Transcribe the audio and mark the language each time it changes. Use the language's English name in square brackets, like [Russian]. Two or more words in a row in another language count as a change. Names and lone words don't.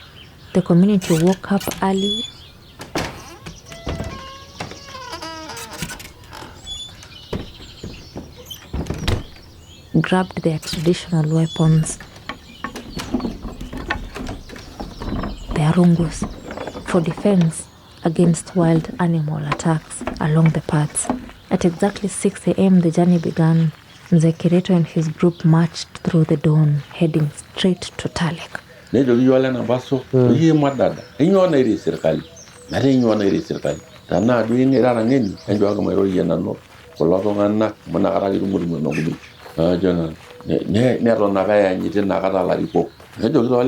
[English] The community woke up early, grabbed their traditional weapons, their rungus, for defense against wild animal attacks along the paths. At exactly 6 a.m. the journey began. Mzee Kereto and his group marched through the dawn, heading straight to Talek. [Masai] Nejoki yiok le Napaso oyie madada inyoo nairi serikali metaa inyoo nairi serikali tanaa duo ing'irara ng'eni enjooki mairorie nanu kulo tung'anak amu inakata kitumutumo enogudum ajo nanu neton apa eanyiti inakata larikok nejoki taa ole